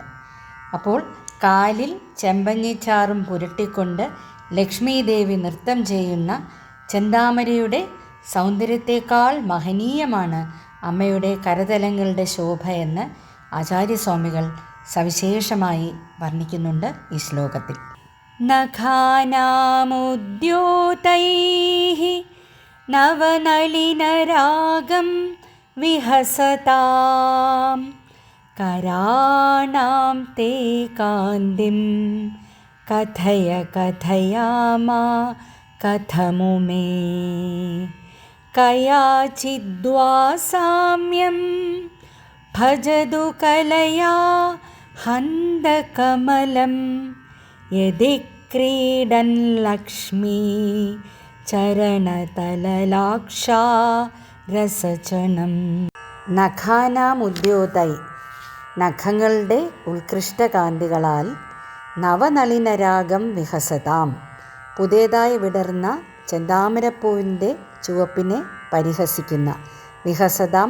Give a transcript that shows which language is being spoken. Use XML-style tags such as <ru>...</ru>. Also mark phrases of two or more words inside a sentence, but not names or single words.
<ml>അപ്പോൾ കാലിൽ ചെമ്പഞ്ഞിച്ചാറും പുരട്ടിക്കൊണ്ട് ലക്ഷ്മീദേവി നൃത്തം ചെയ്യുന്ന ചെന്താമരയുടെ സൗന്ദര്യത്തേക്കാൾ മഹനീയമാണ് അമ്മയുടെ കരതലങ്ങളുടെ ശോഭ എന്ന് ആചാര്യസ്വാമികൾ സവിശേഷമായി വർണ്ണിക്കുന്നുണ്ട് ഈ ശ്ലോകത്തിൽ.</ml> <sa>नखानामुद्योतैः नवनलिनरागं विहसताम् कराणां ते कान्तिं कथय कथयामा कथमुमे कयाचिद्वा साम्यं भजतु कलया हन्तकमलं यदि क्रीडन् लक्ष्मी चरणतललाक्षा रसचनं.</sa> <ml>നഖാനാമുദ്യോതൈ, നഖങ്ങളുടെ ഉത്കൃഷ്ടകാന്തികളാൽ</ml> <sa>नवनलिनरागं विहसताम्,</sa> <ml>പുതിയതായി വിടർന്ന ചെന്താമരപ്പൂവിൻ്റെ ചുവപ്പിനെ പരിഹസിക്കുന്ന, വിഹസതാം</ml>